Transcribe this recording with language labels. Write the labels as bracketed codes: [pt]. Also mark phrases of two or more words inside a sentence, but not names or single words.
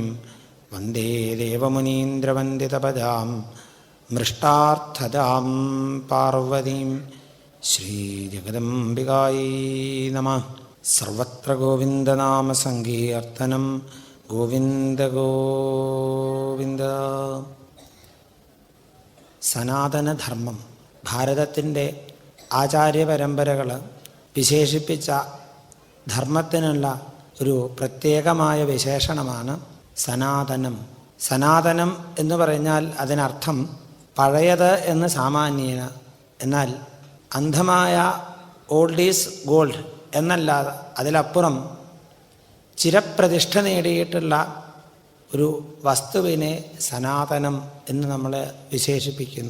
[sa] वन्दे देवमुनीन्द्रवन्दितपदां मृष्टार्थदां पार्वतीं. श्रीजगदम्बिकायै नमः. सर्वत्र गोविन्दनामसङ्कीर्तनं. गोविन्द गोविन्द. [ml] സനാതനധർമ്മം ഭാരതത്തിൻ്റെ ആചാര്യപരമ്പരകൾ വിശേഷിപ്പിച്ച ധർമ്മത്തിനുള്ള ഒരു പ്രത്യേകമായ വിശേഷണമാണ് സനാതനം. സനാതനം എന്ന് പറഞ്ഞാൽ അതിനർത്ഥം പഴയത് എന്ന് സാമാന്യേന, എന്നാൽ അന്ധമായ [en] old is gold [ml] എന്നല്ലാതെ അതിലപ്പുറം ചിരപ്രതിഷ്ഠ നേടിയിട്ടുള്ള ഒരു വസ്തുവിനെ സനാതനം എന്ന് നമ്മൾ വിശേഷിപ്പിക്കുന്നു.